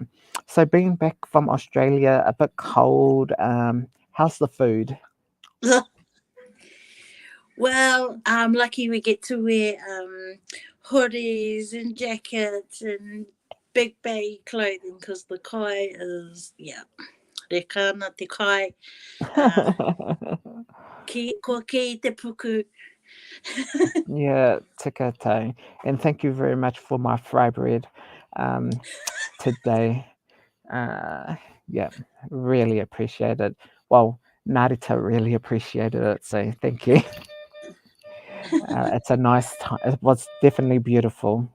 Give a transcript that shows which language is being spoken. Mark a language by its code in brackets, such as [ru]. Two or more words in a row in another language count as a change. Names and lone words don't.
[en] So being back from Australia, a bit cold. How's the food? Well, I'm lucky we get to wear hoodies and jackets and big baggy clothing because the kai is, yeah, [mi] rekana te kai, uh, ki te puku. Yeah, tika tau. [en] And thank you very much for my fry bread um, today. Uh, yeah, really appreciate it. Well, Narita really appreciated it, so thank you. It's a nice time. It was definitely beautiful.